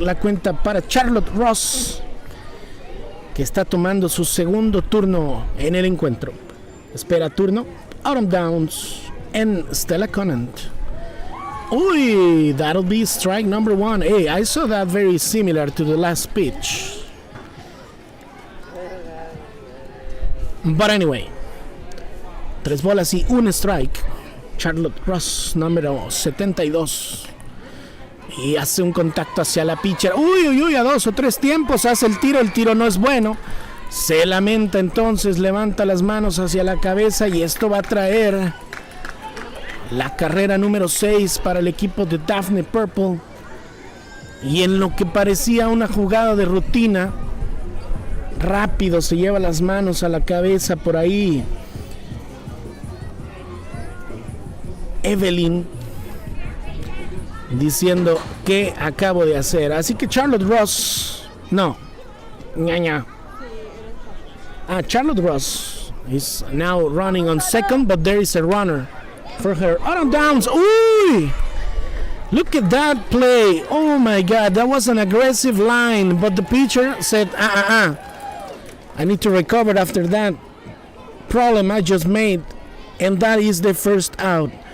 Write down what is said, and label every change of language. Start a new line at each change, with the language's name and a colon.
Spanish: La cuenta para Charlotte Ross, que está tomando su segundo turno en el encuentro. Espera turno Autumn Downs and Stella Conant.
English: Uy, that'll be strike number 1. Hey, I saw that very similar to the last pitch. But anyway,
Spanish: 3 bolas y un strike. Charlotte Ross, número 72. Y hace un contacto hacia la pitcher. Uy, a 2 o 3 tiempos hace el tiro no es bueno. Se lamenta entonces, levanta las manos hacia la cabeza y esto va a traer la carrera número 6 para el equipo de Daphne Purple. Y en lo que parecía una jugada de rutina, rápido se lleva las manos a la cabeza por ahí Evelyn, diciendo ¿qué acabo de hacer? Así que
English: Charlotte Ross, Charlotte Ross is now running on second, but there is a runner for her. Autumn Downs. Ooh! Look at that play. Oh my God, that was an aggressive line, but the pitcher said, I need to recover after that problem I just made, and that is the first out.